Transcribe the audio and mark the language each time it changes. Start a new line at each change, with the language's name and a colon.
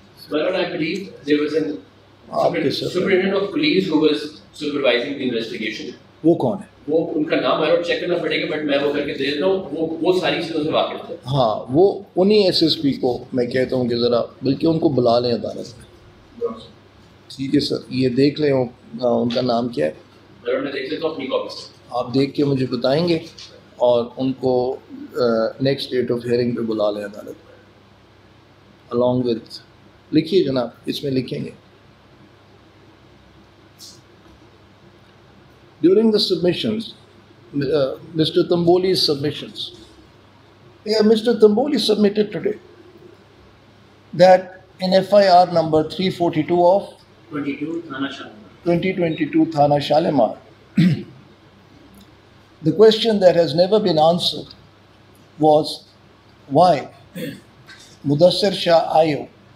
English: Well, I believe there was an superintendent of police who was supervising the investigation.
Hindi: वो कौन है? वो उनका नाम आई चेक करना पड़ेगा, बट मैं वो करके दे देता हूँ। वो सारी चीज़ों से वाकिफ थे। हाँ, वो उन्हीं एसएसपी को मैं कहता हूँ कि ज़रा बल्कि उनको बुला लें अदालत में। ठीक है सर, ये देख लें उनका नाम क्या है। मैं देख लेता हूँ अपनी कॉपी से। आप देख के मुझे बताएंगे और उनको
English: next date of hearing
Hindi: पे बुला लें अदालत में,
English: along with,
Hindi: लिखिए जनाब, इसमें लिखेंगे।
English: During the submissions, Mr. Tamboli's submissions, Mr. Tamboli submitted today that in FIR number 342 of 2022 Thana Shalimar, the question that has never been answered was why Mudassir Shah Ayo